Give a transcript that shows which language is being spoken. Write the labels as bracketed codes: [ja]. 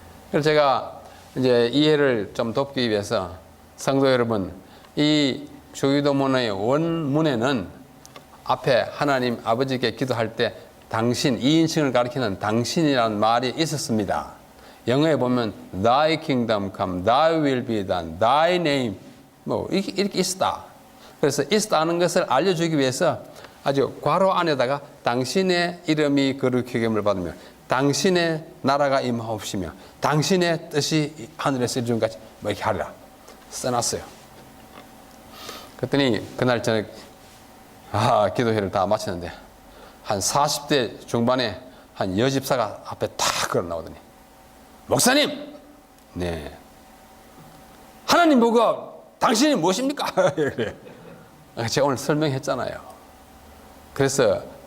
[ko] 그래서 제가 이제 이해를 좀 돕기 위해서 성도 여러분 이 주기도문의 원문에는 앞에 하나님 아버지께 기도할 때 당신 2인칭을 가리키는 당신이라는 말이 있었습니다. 영어에 보면 [en] Thy kingdom come, Thy will be done, Thy name [ko] 뭐 이렇게 있다. 그래서 있다는 것을 알려주기 위해서 아주 괄호 안에다가 당신의 이름이 거룩히 여김을 받으며 당신의 나라가 임하옵시며 당신의 뜻이 하늘에서 이루어진 같이 뭐 이렇게 하리라 써놨어요. 그랬더니 그날 저녁 기도회를 다 마쳤는데 한 40대 중반에 한 여집사가 앞에 탁 걸어 나오더니 목사님, 네 하나님 보고 당신이 무엇입니까? 제가 오늘 설명했잖아요. 그래서